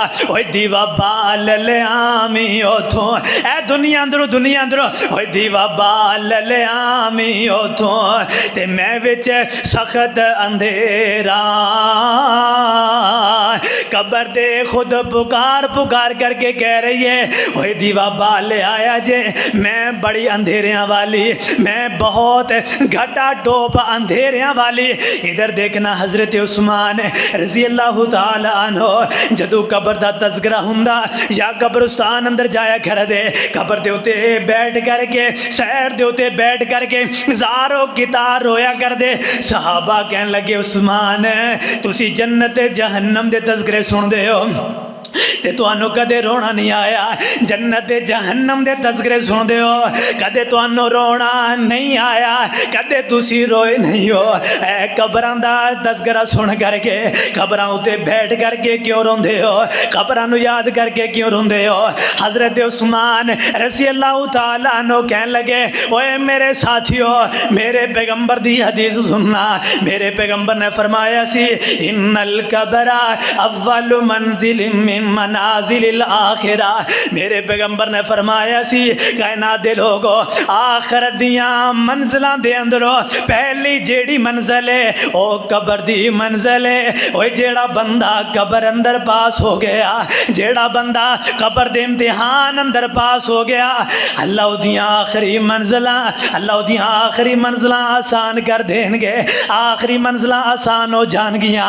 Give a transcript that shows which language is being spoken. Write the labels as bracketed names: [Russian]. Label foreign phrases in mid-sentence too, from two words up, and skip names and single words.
[Punjabi] ਓਏ ਦੀਵਾ ਬਾਲ ਲੇ ਆਮੀ ਉਥੋਂ, ਐ ਦੁਨੀਆ ਅੰਦਰੋਂ ਓਏ ਦੀਵਾ ਬਾਲ ਲੇ ਆਮੀ ਉਥੋਂ, ਤੇ ਮੈਂ ਵਿਚ ਸਖ਼ਤ ਅੰਧੇਰਾ। ਕਬਰ ਦੇ ਖ਼ੁਦ ਪੁਕਾਰ ਪੁਕਾਰ ਕਰਕੇ ਕਹਿ ਰਹੀ ਹੈ ਓਏ ਦੀਵਾ ਬਾਲ ਆਇਆ ਜੇ, ਮੈਂ ਬੜੀ ਅੰਧੇਰੀਆਂ ਵਾਲੀ, ਮੈਂ ਬਹੁਤ ਘਟਾ ਟੋਪ ਅੰਧੇਰੀਆਂ ਵਾਲੀ। ਇਧਰ ਦੇਖਣਾ ਹਜ਼ਰਤ ਉਸਮਾਨ [Arabic] رضي الله تعالى عنه [Punjabi] ਜਦੋਂ ਕਬਰ ਦਾ ਤਜ਼ਕਿਰਾ ਹੁੰਦਾ ਯਾ ਕਬਰਿਸਤਾਨ ਅੰਦਰ ਜਾਇਆ ਕਰ ਦੇ, ਕਬਰ ਦੇ ਉੱਤੇ ਬੈਠ ਕਰਕੇ ਸੈਰ ਦੇ ਉੱਤੇ ਬੈਠ ਕਰਕੇ ਜ਼ਾਰੋ ਕਤਾਰ ਰੋਇਆ ਕਰ ਦੇ। ਸਹਾਬਾ ਕਹਿਣ ਲੱਗੇ ਉਸਮਾਨ ਤੁਸੀ ਜੰਨਤ ਜਹੰਨਮ ਦੇ ਤਜ਼ਕਿਰੇ ਸੁਣਦੇ ਹੋ ਤੇ ਤੁਹਾਨੂੰ ਕਦੇ ਰੋਣਾ ਨਹੀਂ ਆਇਆ, ਜੰਨਤ ਜਹੰਨਮ ਦੇ ਤਜ਼ਕਿਰੇ ਸੁਣਦੇ ਹੋ ਕਦੇ ਤੁਹਾਨੂੰ ਰੋਣਾ ਨਹੀਂ ਆਇਆ, ਕਦੇ ਤੁਸੀ ਰੋਏ ਨਹੀਂ ਹੋ। ਐ ਕਬਰਾਂ ਦਾ ਤਜ਼ਕਿਰਾ ਸੁਣ ਕਰਕੇ ਕਬਰਾਂ ਉੱਤੇ ਬੈਠ ਕਰਕੇ ਕਿਉਂ ਰੋਂਦੇ ਹੋ, ਕਬਰਾਂ ਨੂੰ ਯਾਦ ਕਰਕੇ ਕਿਉਂ ਰੋਂਦੇ ਹੋ। ਹਜ਼ਰਤ ਉਸਮਾਨ [Arabic] رضي الله تعالى عنه [Punjabi] ਕਹਿਣ ਲੱਗੇ ਓਏ ਮੇਰੇ ਸਾਥੀਓ ਮੇਰੇ ਪੈਗ਼ੰਬਰ ਦੀ ਹਦੀਸ ਸੁਣਨਾ, ਮੇਰੇ ਪੈਗ਼ੰਬਰ ਨੇ ਫ਼ਰਮਾਇਆ ਸੀ [Arabic] إن القبر أول منزل من منازل الآخرة. [Punjabi] ਮੇਰੇ ਪੈਗ਼ੰਬਰ ਨੇ ਫ਼ਰਮਾਇਆ ਸੀ ਕਹਿਣਾ ਦੇ ਲੋਕੋ ਆਖ਼ਰਤ ਦੀਆਂ ਮੰਜ਼ਿਲਾਂ ਦੇ ਅੰਦਰੋਂ ਪਹਿਲੀ ਜਿਹੜੀ ਮੰਜ਼ਿਲ ਹੈ ਓ ਕਬਰ ਦੀ ਮੰਜ਼ਿਲ ਹੈ। ਓਏ ਜਿਹੜਾ ਬੰਦਾ ਕਬਰ ਅੰਦਰ ਪਾਸ ਹੋ ਗਿਆ, ਜਿਹੜਾ ਬੰਦਾ ਕਬਰ ਦੇ ਇਮਤਿਹਾਨ ਅੰਦਰ ਪਾਸ ਹੋ ਗਿਆ, ਅੱਲਾਹ ਉਹਦੀਆਂ ਆਖ਼ਰੀ ਮੰਜ਼ਿਲਾਂ ਅੱਲਾਹ ਉਹਦੀਆਂ ਆਖ਼ਰੀ ਮੰਜ਼ਿਲਾਂ ਆਸਾਨ ਕਰ ਦੇਣਗੇ, ਆਖ਼ਰੀ ਮੰਜ਼ਿਲਾਂ ਆਸਾਨ ਹੋ ਜਾਣਗੀਆਂ।